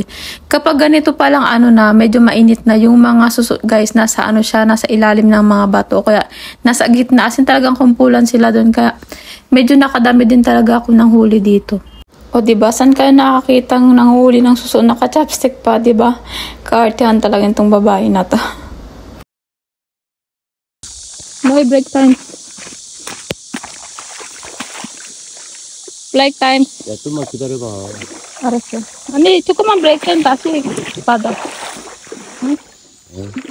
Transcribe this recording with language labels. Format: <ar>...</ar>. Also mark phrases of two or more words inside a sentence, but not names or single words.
<tl>Kapag ganito pa lang na medyo mainit na yung mga suso guys, nasa nasa ilalim ng mga bato. Kaya nasa gitna, asin talagang kumpulan sila doon. Kaya medyo nakadami din talaga ako ng huli dito. O diba, saan kayo nakakitang nanghuli ng suso naka-chopstick pa, diba? Kaartehan talaga itong babae na to.</tl> <en>Boy, break time. Break time.</en> <ko>야, 좀만 기다려봐. 알았어. 아니, 조금만</ko> <en>break time</en> <ko>다시 받아. 응? 응.</ko>